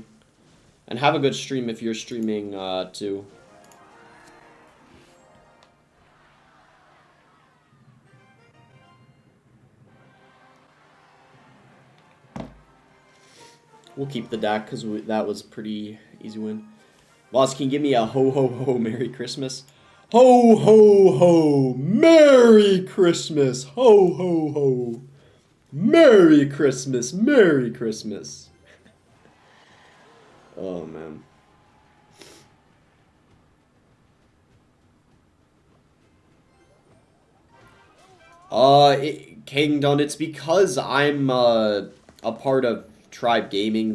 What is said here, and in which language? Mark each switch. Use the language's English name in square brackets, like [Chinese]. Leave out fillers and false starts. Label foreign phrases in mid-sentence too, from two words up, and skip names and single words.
[English] And have a good stream if you're streaming, too. We'll keep the deck because that was pretty easy win. Boss, can you give me a ho ho ho Merry Christmas? Ho ho ho Merry Christmas! Ho ho ho Merry Christmas! Merry Christmas! Oh man. Kingdom, it's because I'm a part of Tribe Gaming.